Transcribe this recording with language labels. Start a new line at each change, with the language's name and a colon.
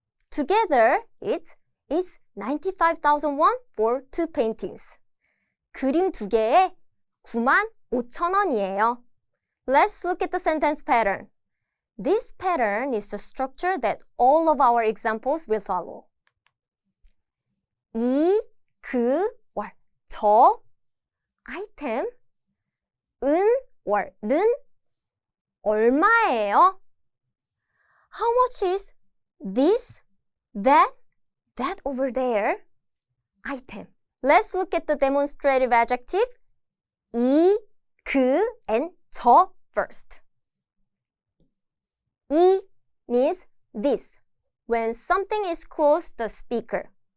English: Together, it's 95,000 won for 2 paintings.
Korean: 그림 2개에 95,000원이에요.
English: Let's look at the sentence pattern. This pattern is the structure that all of our examples will follow.
Korean: 이, 그, or 저, item, 은, or 는, 얼마예요?
English: How much is this, that over there, item? Let's look at the demonstrative adjective 이, 그, and 저 first. 이 means this, when something is close to the speaker.